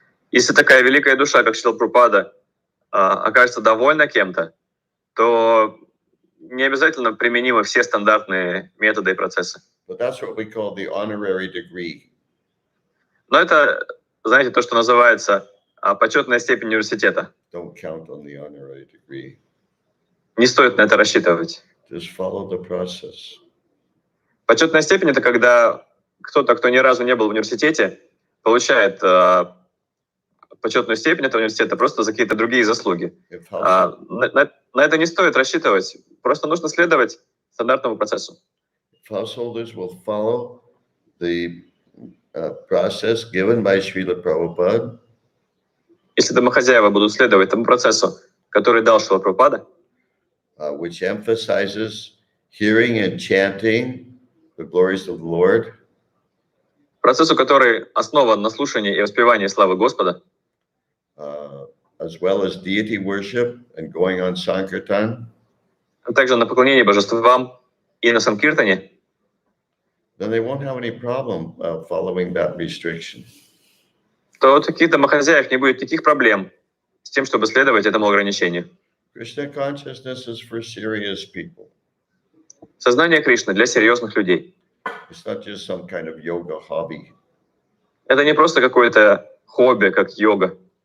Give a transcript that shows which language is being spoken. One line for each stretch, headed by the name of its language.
Russian: Если такая великая душа, как Шрила Прабхупада, окажется довольна кем-то, то не обязательно применимы все стандартные методы и процессы.
English: But that's what we call the honorary degree.
Russian: Но это, знаете, то, что называется почетная степень университета.
English: Don't count on the honorary degree.
Russian: Не стоит на это рассчитывать.
English: Just follow the process.
Russian: Почетная степень — это когда кто-то, кто ни разу не был в университете, получает почетную степень этого университета просто за какие-то другие заслуги. На это не стоит рассчитывать. Просто нужно следовать стандартному процессу.
English: Householders will follow the process given by Srila Prabhupada.
Russian: Если домохозяева будут следовать тому процессу, который дал Шрила Прабхупада,
English: which emphasizes hearing and chanting the glories of the Lord,
Russian: процессу, который основан на слушании и воспевании славы Господа,
English: as well as deity worship and going on Sankirtan,
Russian: а также на поклонении божествам и на Санкиртане,
English: then they won't have any problem following that restriction.
Russian: то у таких домохозяев не будет никаких проблем с тем, чтобы следовать этому ограничению.
English: Krishna consciousness is for serious people.
Russian: Сознание Кришны для серьезных людей.
English: It's not just some kind of yoga hobby.
Russian: Это не просто какое-то хобби, как йога.